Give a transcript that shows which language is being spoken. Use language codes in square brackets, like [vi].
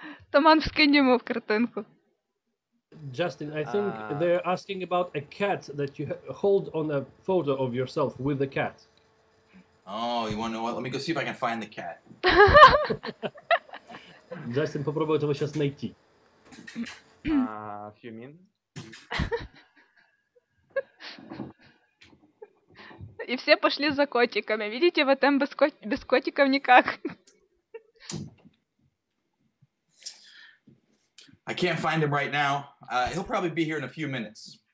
[ru] Томан, вскинь ему в картинку. [en] Justin, I think they're asking about a cat that you hold on a photo of yourself with the cat. Oh, you want to know what? Let me go see if I can find the cat. [ru] Джастин попробует его сейчас найти. [en] You mean? [ru] И все пошли за котиками. Видите, в ВТМе без котиков никак. [en] I can't find him right now. He'll probably be here in a few minutes.